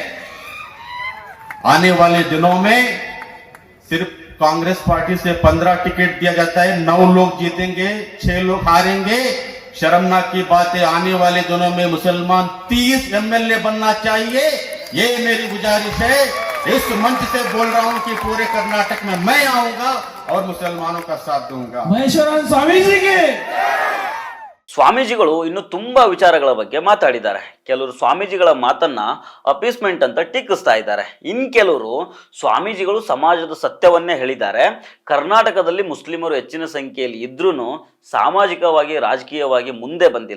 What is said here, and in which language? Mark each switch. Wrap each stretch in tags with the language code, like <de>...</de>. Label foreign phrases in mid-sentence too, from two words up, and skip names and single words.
<hi>आने वाले दिनों में सिर्फ कांग्रेस पार्टी से 15 टिकट दिया जाता है, 9 लोग जीतेंगे, 6 लोग हारेंगे. शर्मनाक की बात है. आने वाले दिनों में मुसलमान 30 MLA बनना चाहिए. ये मेरी गुजारिश है. इस मंच से बोल रहा हूं कि पूरे कर्नाटक में मैं आऊंगा और मुसलमानों का साथ दूंगा. महेश्वरानंद स्वामी जी के</hi> <kn>ಸ್ವಾಮೀಜಿಗಳು ಇನ್ನು ತುಂಬಾ ವಿಚಾರಗಳ ಬಗ್ಗೆ ಮಾತಾಡಿದ್ದಾರೆ. ಕೆಲವರು ಸ್ವಾಮೀಜಿಗಳ ಮಾತನ್ನ ಅಪೀಸ್ಮೆಂಟ್ ಅಂತ ಟೀಕಿಸ್ತಾ ಇದ್ದಾರೆ. ಇನ್ ಕೆಲವರು ಸ್ವಾಮೀಜಿಗಳು ಸಮಾಜದ ಸತ್ಯವನ್ನೇ ಹೇಳಿದ್ದಾರೆ. ಕರ್ನಾಟಕದಲ್ಲಿ ಮುಸ್ಲಿಮರು ಹೆಚ್ಚಿನ ಸಂಖ್ಯೆಯಲ್ಲಿ ಇದ್ರೂ ಸಾಮಾಜಿಕವಾಗಿ ರಾಜಕೀಯವಾಗಿ ಮುಂದೆ ಬಂದಿಲ್ಲ.</kn>